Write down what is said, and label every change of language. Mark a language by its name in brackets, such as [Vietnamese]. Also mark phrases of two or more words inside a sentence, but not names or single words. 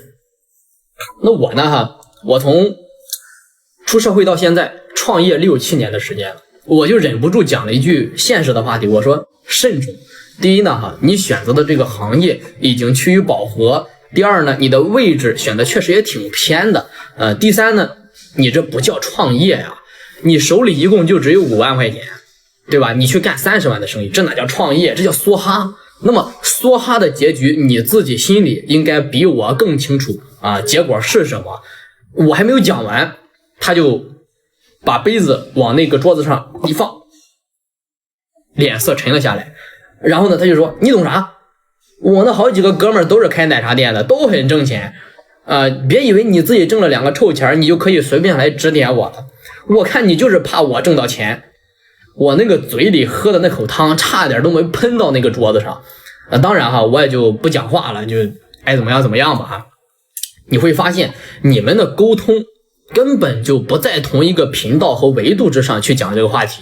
[Chinese] 那我呢我從出社會到現在創業6、7年的時間了，我就忍不住講了一句現實的話题，我說慎重。第一呢你選擇的這個行業已經趨於飽和，第二呢你的位置選的確實也挺偏的第三呢你這不叫創業你手裡一共就只有5萬塊錢，對吧？你去幹30 萬的生意，這哪叫創業，這叫梭哈。那麼梭哈的結局你自己心裡應該比我更清楚結果是什麼。我還沒有講完，他就把杯子往那个桌子上一放，臉色沉了下來。然後呢他就說你懂啥？我那好幾個哥們兒都是開奶茶店的，都很掙錢別以為你自己掙了2個臭錢你就可以隨便來指點我了，我看你就是怕我掙到錢。我那個嘴裡喝的那口湯差點都沒噴到那個桌子上當然我也就不講話了，就愛怎麼樣怎麼樣吧你會發現你們的溝通根本就不在同一個頻道和維度之上去講這個話題。